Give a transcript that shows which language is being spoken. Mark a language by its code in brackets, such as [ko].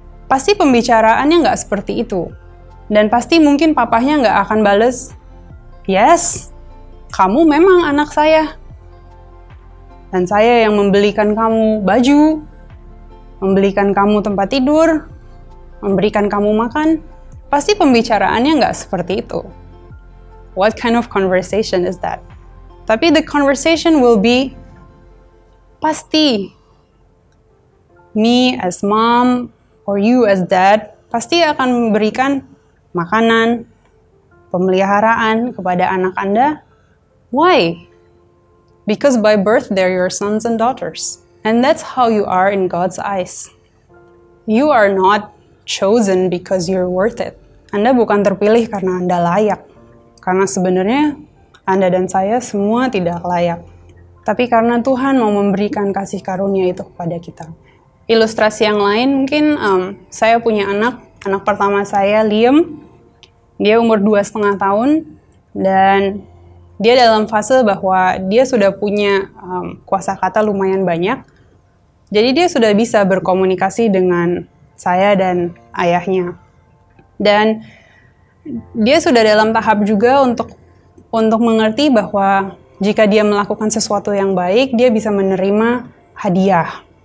[id] Pasti pembicaraannya nggak seperti itu. Dan pasti mungkin papahnya nggak akan bales, "Yes, kamu memang anak saya. Dan saya yang membelikan kamu baju, membelikan kamu tempat tidur, memberikan kamu makan." Pasti pembicaraannya nggak seperti itu. [en] What kind of conversation is that? [id] Tapi [en] the conversation will be, [id] pasti [en] me as mom, or you as dad, [id] pasti akan memberikan makanan, pemeliharaan kepada anak Anda. [en] Why? Because by birth they're your sons and daughters. And that's how you are in God's eyes. You are not chosen because you're worth it. [id] Anda bukan terpilih karena Anda layak. Karena sebenarnya Anda dan saya semua tidak layak. Tapi karena Tuhan mau memberikan kasih karunia itu kepada kita. Ilustrasi yang lain mungkin saya punya anak pertama saya Liam, dia umur 2,5 tahun dan dia dalam fase bahwa dia sudah punya kosakata lumayan banyak, jadi dia sudah bisa berkomunikasi dengan saya dan ayahnya, dan dia sudah dalam tahap juga untuk mengerti bahwa jika dia melakukan sesuatu yang baik, dia bisa menerima hadiah.